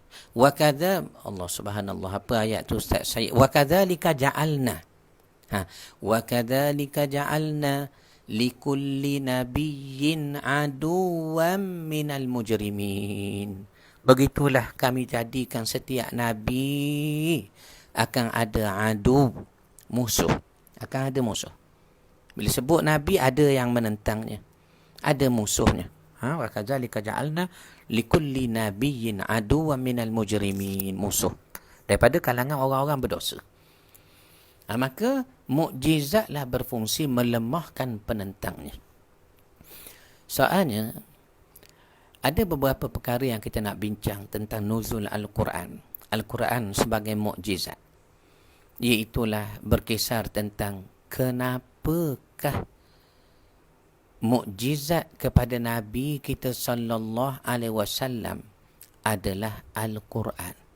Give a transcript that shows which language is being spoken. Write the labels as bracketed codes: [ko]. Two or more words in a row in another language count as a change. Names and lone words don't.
[ar] وكذا الله سبحان الله, [ms] apa ayat tu Ustaz saya? [ar] وكذلك جعلنا. وكذلك جعلنا لكل نبي عدوا من المجرمين. [ms] Begitulah kami jadikan setiap nabi akan ada adu, musuh. Akan ada musuh. Bila sebut nabi, ada yang menentangnya, ada musuhnya. [ar] وكذلك جعلنا لكل نبي عدوا من المجرمين, [ms] musuh daripada kalangan orang-orang berdosa. Maka mukjizatlah berfungsi melemahkan penentangnya. Soalnya ada beberapa perkara yang kita nak bincang tentang nuzul Al-Quran. Al-Quran sebagai mukjizat, iaitulah berkisar tentang kenapakah mukjizat kepada Nabi kita [ar] صلى الله عليه وسلم [ms] adalah Al-Quran.